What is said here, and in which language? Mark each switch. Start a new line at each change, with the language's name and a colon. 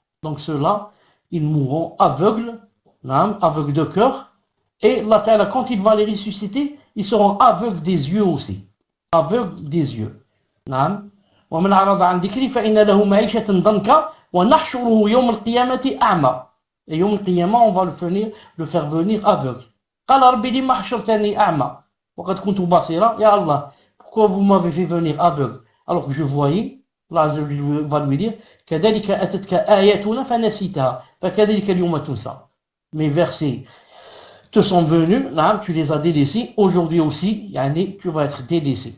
French: Donc ceux-là, ils mourront aveugles, aveugles de cœur, et Allah Ta'ala, quand il va les ressusciter, ils seront aveugles des yeux aussi. Aveugles des yeux.
Arabic: ومن أعرض عن ذكري فإن له معيشة ضنكا ونحشره يوم القيامة أعمى.
French: Et
Arabic: يوم القيامة,
French: on va le faire venir aveugle.
Arabic: قال رب لما حشرتني أعمى وقد كنت بصيرا.
French: Ya Allah, pourquoi vous m'avez fait venir aveugle alors que je voyais? Allah va lui dire
Arabic: كذلك أتتك آياتنا فنسيتها فكذلك اليوم تنسى.
French: Mes versets te sont venus, tu les as délaissés, aujourd'hui aussi, tu vas être délaissé.